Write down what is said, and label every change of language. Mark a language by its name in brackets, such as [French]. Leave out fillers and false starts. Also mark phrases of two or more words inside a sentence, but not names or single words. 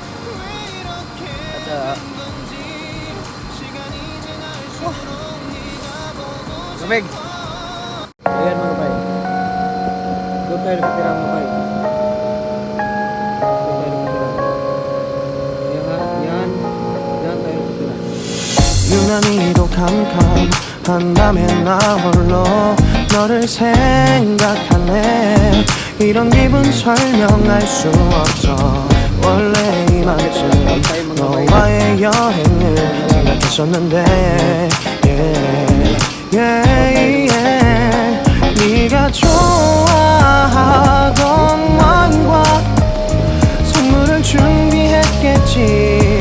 [Filipino] At lamig. Ayan mga bay. Doon tayo nakatira mga bay. Yan tayo nakatira. [Korean] 유난히도 캄캄한 밤에 나 홀로 너를 생각하네. 이런 기분 설명할 수 없어. 원래 이맘쯤 너와의 여행을 생각했었는데 네가 좋아하던 와인과 선물을 준비했겠지.